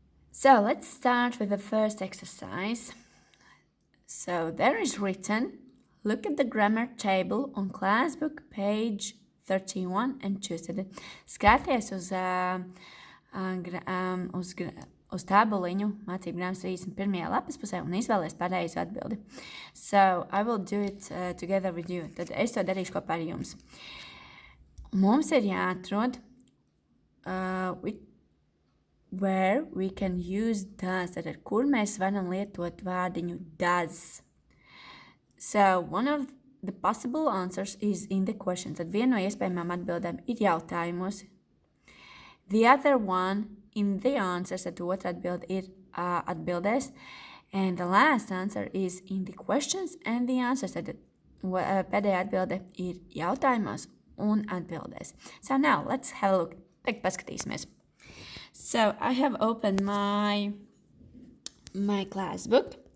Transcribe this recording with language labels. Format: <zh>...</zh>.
<en>So let's start with the first exercise. So there is written, look at the grammar table on class book page 31 and choose it.</en> <lv>Skaties uz tabuliņu mācību grāmatas 31. lapas pusē un izvēlies pareizu atbildi.</lv> <en>So I will do it together with you.</en> <lv>Tad es to darīšu kopā ar jums. Mums ir jāatrod</lv> <en>where we can use does,</en> <lv>tātad, kur mēs varam lietot vārdiņu does.</lv> <en>So, one of the possible answers is in the question.</en> <lv>Tad viena no iespējamām atbildēm ir jautājumos.</lv> <en>The other one in the answers,</en> <lv>tad otra atbilde ir atbildēs.</lv> <en>And the last answer is in the questions and the answers.</en> <lv>Tad pēdējā atbilde ir jautājumos un atbildēs.</lv> <en>So now, let's have a look.</en> <lv>Tagad paskatīsimies.</lv> <en>So I have opened my class book.</en>